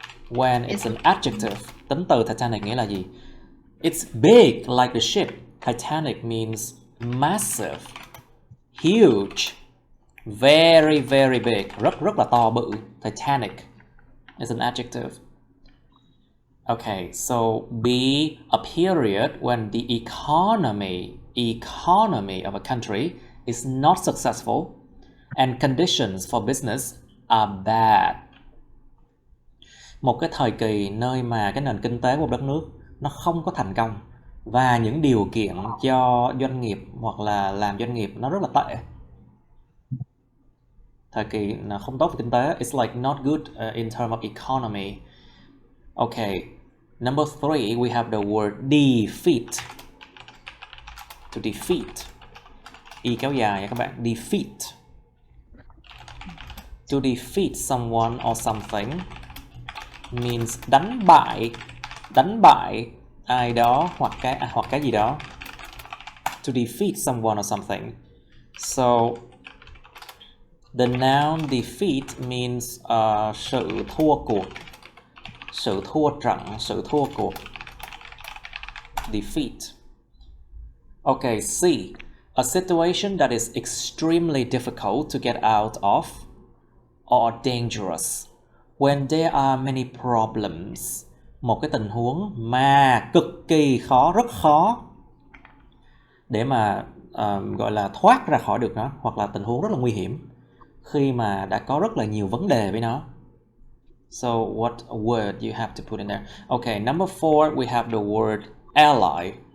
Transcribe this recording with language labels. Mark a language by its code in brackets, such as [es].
[en] When it's an adjective, [vi] tính từ Titanic nghĩa là gì? [en] It's big like the ship. Titanic means massive, huge, very, very big. [vi] Rất là to bự. [en] Titanic is an adjective. Okay, so be a period when the economy of a country is not successful and conditions for business are bad. [vi] Một cái thời kỳ nơi mà cái nền kinh tế của một đất nước nó không có thành công và những điều kiện cho doanh nghiệp hoặc là làm doanh nghiệp nó rất là tệ. Thời kỳ không tốt về kinh tế, [en] it's like not good in terms of economy. Okay, number 3, we have the word defeat. [vi] To defeat. Y kéo dài nha các bạn. Defeat. [en] To defeat someone or something means [vi] đánh bại ai đó hoặc cái gì đó. [en] To defeat someone or something. So the noun defeat means [vi] sự thua cuộc, sự thua trận, sự thua cuộc. [en] Defeat. Okay, C. A situation that is extremely difficult to get out of or dangerous. When there are many problems. [vi] Một cái tình huống mà cực kỳ khó, rất khó để mà gọi là thoát ra khỏi được nó, hoặc là tình huống rất là nguy hiểm khi mà đã có rất là nhiều vấn đề với nó. [en] So what word you have to put in there? Okay, number 4, we have the word ally.